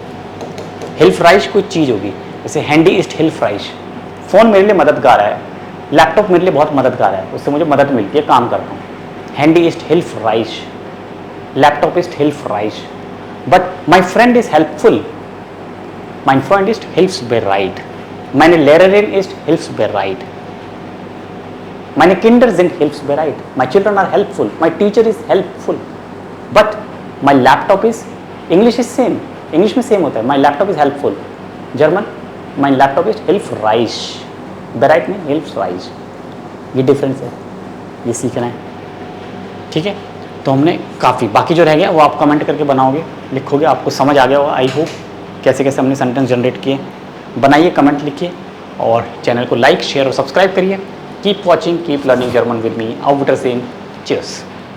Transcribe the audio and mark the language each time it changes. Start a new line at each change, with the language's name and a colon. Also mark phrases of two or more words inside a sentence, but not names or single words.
Hindi: हेल्प राइश कोई चीज़ होगी, जैसे
German: Handy ist hilfreich,
Hindi: फ़ोन मेरे लिए मददगार है, लैपटॉप मेरे लिए बहुत मददगार है, उससे मुझे मदद मिलती है, काम करता हूँ।
German: Handy ist hilfreich, Laptop ist hilfreich, लैपटॉप इस्ट हेल्प राइश,
English: but my friend is helpful, my friend
German: इस्ट hilfsbereit, meine Lehrerin ist hilfsbereit, meine Kinder sind hilfsbereit,
English: my children are helpful, my teacher is helpful, but my laptop is, English is same,
Hindi: English में सेम होता है,
English: my laptop is helpful, German my laptop is hilfreich, bereit में hilfreich,
Hindi: ये डिफरेंस है, ये सीखना है, ठीक है। तो हमने काफ़ी, बाकी जो रह गया वो आप कमेंट करके बनाओगे, लिखोगे, आपको समझ आ गया होगा
English: I hope,
Hindi: कैसे कैसे हमने सेंटेंस जनरेट किए। बनाइए, कमेंट लिखिए और चैनल को लाइक शेयर और सब्सक्राइब करिए।
English: Keep watching, keep learning German with me,
German: auf Wiedersehen, cheers।